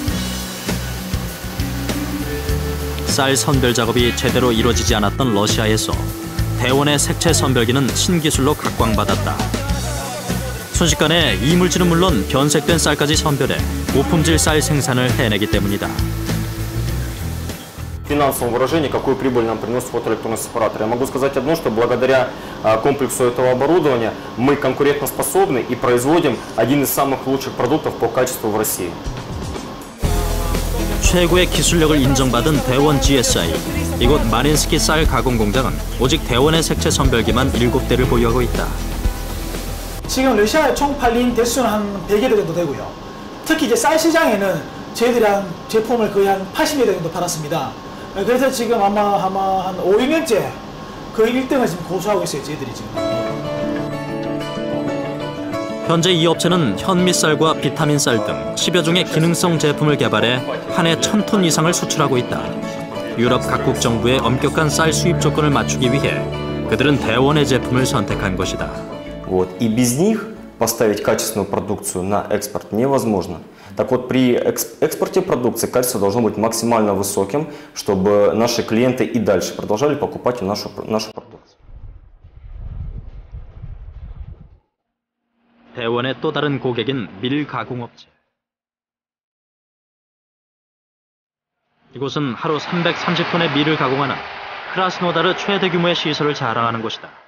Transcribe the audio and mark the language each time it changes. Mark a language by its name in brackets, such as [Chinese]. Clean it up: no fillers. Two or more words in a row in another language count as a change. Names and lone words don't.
[Korean] 쌀 선별 작업이 제대로 이루어지지 않았던 러시아에서 대원의 색채 선별기는 신기술로 각광받았다. 순식간에 이물질은 물론 변색된 쌀까지 선별해 고품질 쌀 생산을 해내기 때문이다. [Russian] В финансовом выражении, какую прибыль нам приносит фотоэлектронный сепаратор. Я могу сказать одно, что благодаря комплексу этого оборудования мы конкурентоспособны и производим один из самых лучших продуктов по качеству в России. [Korean] 최고의 기술력을 인정받은 대원 GSI. 이곳 마린스키 쌀 가공 공장은 오직 대원의 색채 선별기만 7대를 보유하고 있다. 지금 러시아에 총 팔린 대수는 한 100여 대 정도 되고요. 특히 이제 쌀 시장에는 저희들이 한 제품을 거의 한 80여 대 정도 팔았습니다. 그래서 지금 아마 한 5, 6년째 거의 1등을 지금 고수하고 있어요, 저희들이 지금. 현재 이 업체는 현미쌀과 비타민쌀 등 10여 종의 기능성 제품을 개발해 한 해 1000톤 이상을 수출하고 있다. 유럽 각국 정부의 엄격한 쌀 수입 조건을 맞추기 위해 그들은 대원의 제품을 선택한 것이다. [Russian] Вот. И без них поставить качественную продукцию на экспорт невозможно. Так вот, при экспорте продукции качество должно быть максимально высоким, чтобы наши клиенты и дальше продолжали покупать нашу продукцию. [Korean] 대원의 또 다른 고객인 밀 가공업체. 이곳은 하루 330톤의 밀을 가공하는 크라스노다르 최대 규모의 시설을 자랑하는 곳이다.